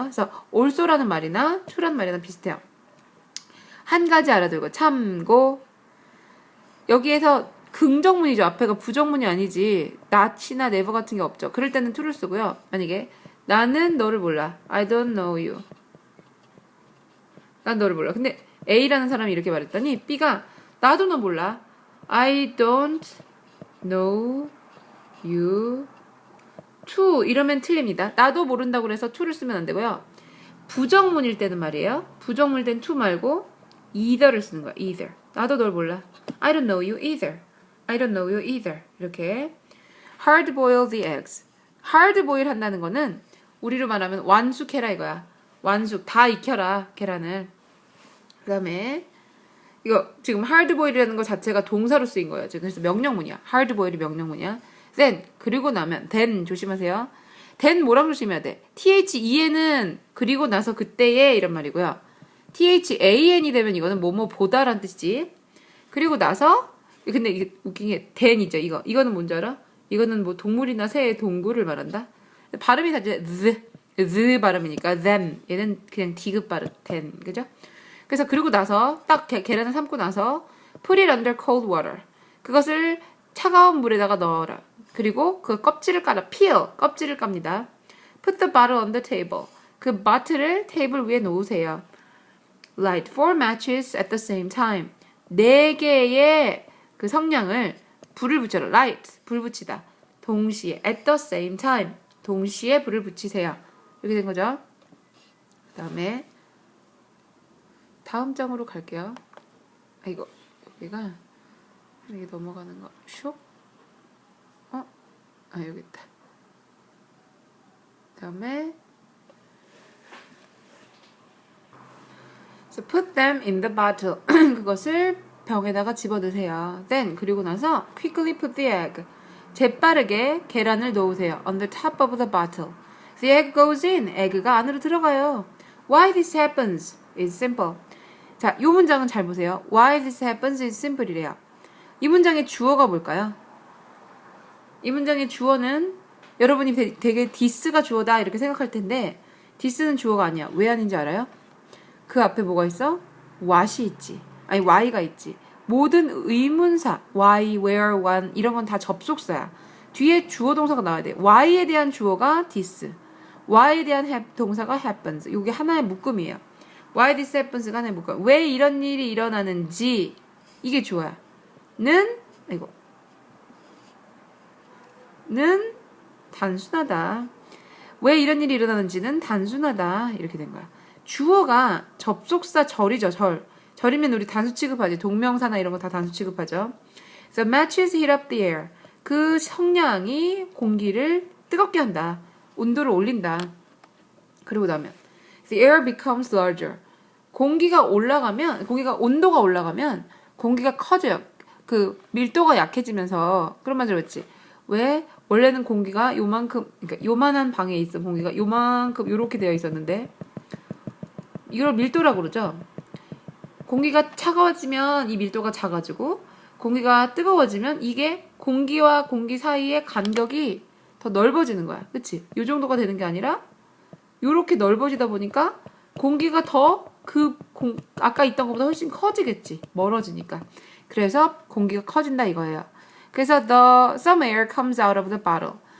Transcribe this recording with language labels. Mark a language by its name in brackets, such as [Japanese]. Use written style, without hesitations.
[Korean] 그래서 also라는 말이나 to라는 말이나 비슷해요. 한 가지 알아두고 참고 여기에서 긍정문이죠. 앞에가 부정문이 아니지 not이나 never 같은 게 없죠. 그럴 때는 to를 쓰고요. 만약에 나는 너를 몰라. [English] I don't know you. [Korean] 난 너를 몰라. 근데 A라는 사람이 이렇게 말했더니 B가 나도 너 몰라. [English] I don't know you to [Korean] 이러면 틀립니다. 나도 모른다고 그래서 to를 쓰면 안 되고요. 부정문일 때는 말이에요. 부정문일 땐 to 말고 either를 쓰는 거야. [English] either. [Korean] 나도 널 몰라. [English] I don't know you either. I don't know you either. 이렇게 hard boil the eggs. [Korean] hard boil 한다는 거는 우리로 말하면 완숙해라 이거야. 완숙 다 익혀라 계란을. 그 다음에 이거 지금 hard boil이라는 거 자체가 동사로 쓰인 거예요. 그래서 명령문이야. hard boil이 명령문이야. then 그리고 나면 then 조심하세요. then 뭐라고 조심해야 돼? the는 그리고 나서 그때에 이런 말이고요. than이 되면 이거는 뭐뭐 보다란 뜻이지. 그리고 나서 근데 이게 웃긴 게 then이죠. 이거는 뭔지 알아? 이거는 뭐 동물이나 새의 동굴을 말한다. 발음이 다 이제 the 발음이니까 them 얘는 그냥 디귿 발음 then 그죠? 그래서 그리고 나서 딱 계란을 삶고 나서 [English] put it under cold water. [Korean] 그것을 차가운 물에다가 넣어라. 그리고 그 껍질을 깔아. peel. 껍질을 깝니다. [English] put the bottle on the table. [Korean] 그 바트를 테이블 위에 놓으세요. [English] light 4 matches at the same time. [Korean] 4개의 그 성냥을 불을 붙여라. light. 불 붙이다. [English] 동시에 at the same time. [Korean] 동시에 불을 붙이세요. 이렇게 된 거죠. 그 다음에 다음 장으로 갈게요. 이거 여기가 이게 넘어가는 거. 슉. 여기 있다. [English] 그다음에 so put them in the bottle. [Korean] 그것을 병에다가 집어넣으세요. [English] Then [Korean] 그리고 나서 [English] quickly put the egg. [Korean] 재빠르게 계란을 넣으세요. [English] On the top of the bottle. The egg goes in. [Korean] 에그가 안으로 들어가요. [English] Why this happens is simple. [Korean] 자, 이 문장은 잘 보세요. [English] Why this happens is simple이래요. [Korean] 이 문장의 주어가 뭘까요? 이 문장의 주어는 여러분이 되게 this가 주어다 이렇게 생각할 텐데 this는 주어가 아니야. 왜 아닌지 알아요? 그 앞에 뭐가 있어? what이 있지. 아니 why가 있지. 모든 의문사 why, where, when 이런 건 다 접속사야. 뒤에 주어 동사가 나와야 돼. why에 대한 주어가 this. why에 대한 동사가 happens. 이게 하나의 묶음이에요. [English] why this happens [Korean] 가 하나의 묶음. 왜 이런 일이 일어나는지 이게 주어야. 는 단순하다. 왜 이런 일이 일어나는지는 단순하다. 이렇게 된 거야. 주어가 접속사 절이죠. 절이면 우리 단수 취급하지. 동명사나 이런 거 다 단수 취급하죠. [English] So matches heat up the air. [Korean] 그 성냥이 공기를 뜨겁게 한다. 온도를 올린다. 그리고 나면 [English] the air becomes larger. [Korean] 공기가 온도가 올라가면 공기가 커져요. 그 밀도가 약해지면서 그런 말 들었지. 왜? 원래는 공기가 요만큼, 그러니까 요만한 방에 있어. 공기가 요만큼 요렇게 되어 있었는데 이걸 밀도라고 그러죠. 공기가 차가워지면 이 밀도가 작아지고 공기가 뜨거워지면 이게 공기와 공기 사이의 간격이 더 넓어지는 거야. 그치? 요 정도가 되는 게 아니라 요렇게 넓어지다 보니까 공기가 더 아까 있던 것보다 훨씬 커지겠지. 멀어지니까. 그래서 공기가 커진다 이거예요. [English] 그래서 some air comes out of the bottle.